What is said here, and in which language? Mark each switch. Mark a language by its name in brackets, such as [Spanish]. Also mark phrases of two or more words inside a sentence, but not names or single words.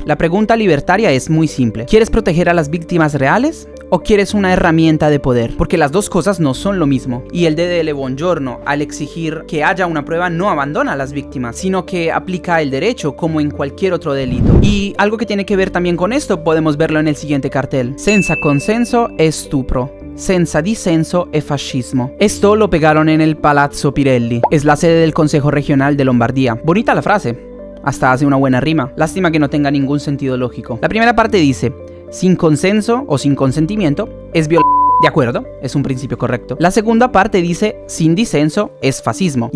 [Spanish] La pregunta libertaria es muy simple. ¿Quieres proteger a las víctimas reales? ¿O quieres una herramienta de poder? Porque las dos cosas no son lo mismo. Y el DDL Buongiorno, al exigir que haya una prueba, no abandona a las víctimas, sino que aplica el derecho como en cualquier otro delito. Y algo que tiene que ver también con esto, podemos verlo en el siguiente cartel. [Italian] Senza consenso è stupro. Senza dissenso è fascismo. [Spanish] Esto lo pegaron en el Palazzo Pirelli. Es la sede del Consejo Regional de Lombardía. Bonita la frase. Hasta hace una buena rima. Lástima que no tenga ningún sentido lógico. La primera parte dice: sin consenso o sin consentimiento es violación. De acuerdo, es un principio correcto. La segunda parte dice: sin disenso es fascismo.